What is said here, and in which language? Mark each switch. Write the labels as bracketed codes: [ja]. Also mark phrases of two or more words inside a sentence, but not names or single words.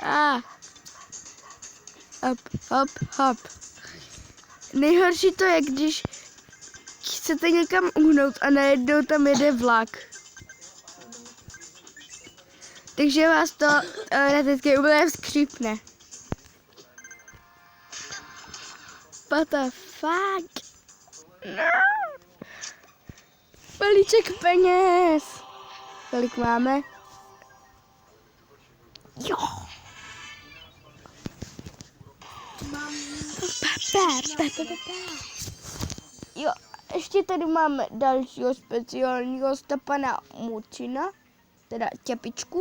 [cs] Hop, hop, hop. Nejhorší to je, když chcete někam uhnout a najednou tam jede vlak. Takže vás to teďka úplně skřípne. [en] What the fuck? [cs] No. Balíček peněz. Kolik máme? Jo. Jo, ještě tady máme dalšího speciálního hosta, pana Mucina, teda Čepičku.